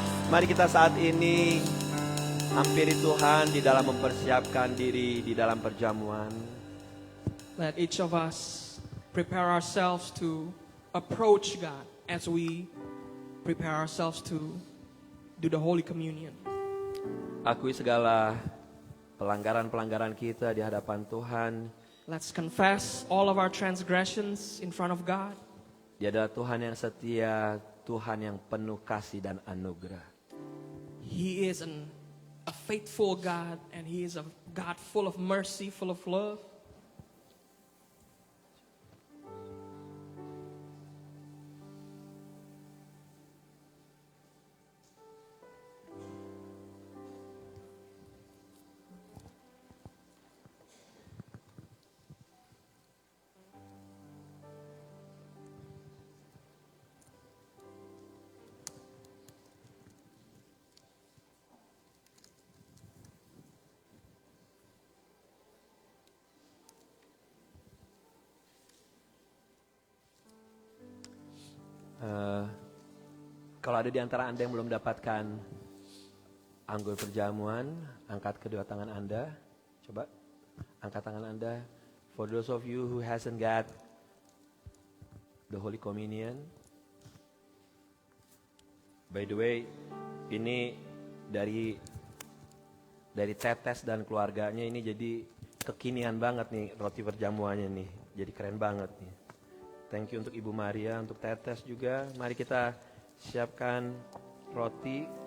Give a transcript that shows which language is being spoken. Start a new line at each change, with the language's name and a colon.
Indonesian: Mari kita saat ini hampiri Tuhan di dalam mempersiapkan diri di dalam perjamuan.
English: Let each of us prepare ourselves to approach God as we prepare ourselves to do the Holy Communion.
Indonesian: Akui segala pelanggaran-pelanggaran kita di hadapan Tuhan.
English: Let's confess all of our transgressions in front of God.
Indonesian: Dia adalah Tuhan yang setia, Tuhan yang penuh kasih dan anugerah.
English: He is a faithful God, and He is a God full of mercy, full of love.
Indonesian: Kalau ada di antara Anda yang belum dapatkan anggur perjamuan, angkat kedua tangan Anda. Coba angkat tangan Anda.
English: For those of you who hasn't got the Holy Communion. By the way,
Indonesian: ini dari Tetes dan keluarganya ini jadi kekinian banget nih roti perjamuannya nih. Jadi keren banget nih.
English: Thank you
Indonesian: untuk Ibu Maria, untuk Tetes juga. Mari kita siapkan roti.